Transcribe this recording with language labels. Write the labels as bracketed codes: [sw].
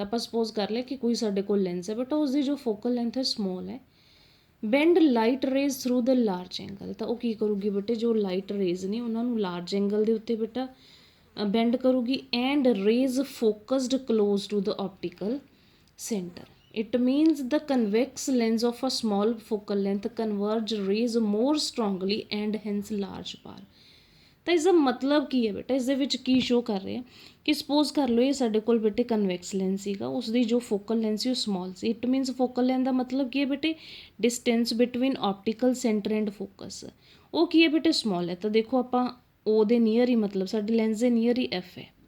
[pa] ਆਪਾਂ ਸਪੋਜ਼ ਕਰ ਲਿਆ ਕਿ ਕੋਈ ਸਾਡੇ ਕੋਲ ਲੈਂਸ ਹੈ ਬੇਟਾ, ਉਸਦੀ ਜੋ ਫੋਕਲ ਲੈਂਥ ਹੈ ਸਮੋਲ ਹੈ, [en] Bend light rays through the large angle. [pa] ਤਾਂ ਉਹ ਕੀ ਕਰੂਗੀ ਬੇਟੇ, ਜੋ ਲਾਈਟ ਰੇਜ਼ ਨੇ ਉਹਨਾਂ ਨੂੰ ਲਾਰਜ ਐਂਗਲ ਦੇ ਉੱਤੇ ਬੇਟਾ ਬੈਂਡ ਕਰੂਗੀ [en] And rays focused close to the optical center. It means the convex lens of a small focal length converge rays more strongly and hence large power. [pa] ਤਾਂ ਇਸਦਾ ਮਤਲਬ ਕੀ ਹੈ ਬੇਟਾ, ਇਸ ਦੇ ਵਿੱਚ ਕੀ ਸ਼ੋ ਕਰ ਰਿਹਾ ਕਿ ਸਪੋਜ਼ ਕਰ ਲਓ ਇਹ ਸਾਡੇ ਕੋਲ ਬੇਟੇ ਕਨਵੈਕਸ ਲੈਂਸ ਸੀਗਾ, ਉਸਦੀ ਜੋ ਫੋਕਲ ਲੈਂਥ ਸੀ ਉਹ small ਸੀ। [en] it means [pa] focal length ਦਾ ਮਤਲਬ ਕੀ ਹੈ ਬੇਟੇ, [en] distance between optical centre and focus, [pa] ਉਹ ਕੀ ਹੈ ਬੇਟੇ, ਸਮੋਲ ਹੈ। ਤਾਂ ਦੇਖੋ ਆਪਾਂ ਉਹ ਦੇ ਨੀਅਰ ਹੀ, ਮਤਲਬ ਸਾਡੇ ਲੈਂਸ ਦੇ ਨੀਅਰ ਹੀ ਐਫ ਹੈ।